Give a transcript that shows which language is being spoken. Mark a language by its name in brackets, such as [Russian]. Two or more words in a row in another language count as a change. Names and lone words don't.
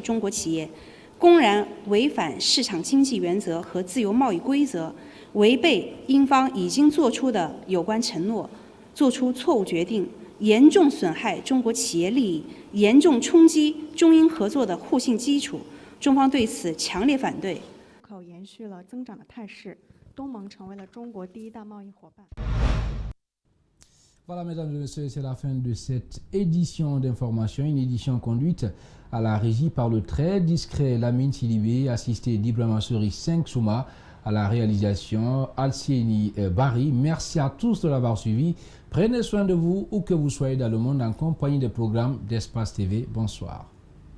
[Chinese] 中国企业公然违反市场经济原则和自由贸易规则，违背英方已经做出的有关承诺，做出错误决定，严重损害中国企业利益，严重冲击中英合作的互信基础。中方对此强烈反对。出口延续了增长的态势，东盟成为了中国第一大贸易伙伴。 [French] Voilà, mesdames et messieurs, c'est la fin de cette édition d'information, une édition conduite à la régie par le très discret Lamine Sidibé, assisté d'Ibrahima Sori 5 Souma, à la réalisation Alcieni Barry. Merci à tous de l'avoir suivi. Prenez soin de vous où que vous soyez dans le monde en compagnie des programmes d'Espace TV.